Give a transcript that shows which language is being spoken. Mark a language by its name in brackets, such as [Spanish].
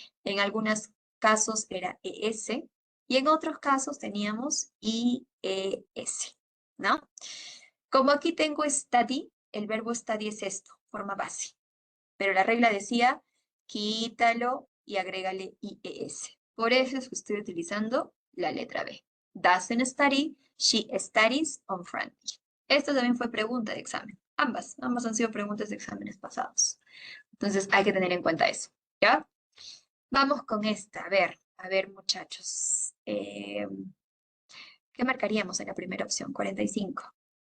[Spanish] En algunos casos era ES, y en otros casos teníamos IES. ¿no? Como aquí tengo study, el verbo study es esto, forma base. Pero la regla decía, quítalo y agrégale IES. Por eso es que estoy utilizando la letra B. [English] Doesn't study, she studies on Friday. [Spanish] Esto también fue pregunta de examen. Ambas han sido preguntas de exámenes pasados. Entonces hay que tener en cuenta eso, ¿ya? Vamos con esta. A ver, muchachos. ¿Qué marcaríamos en la primera opción? 45.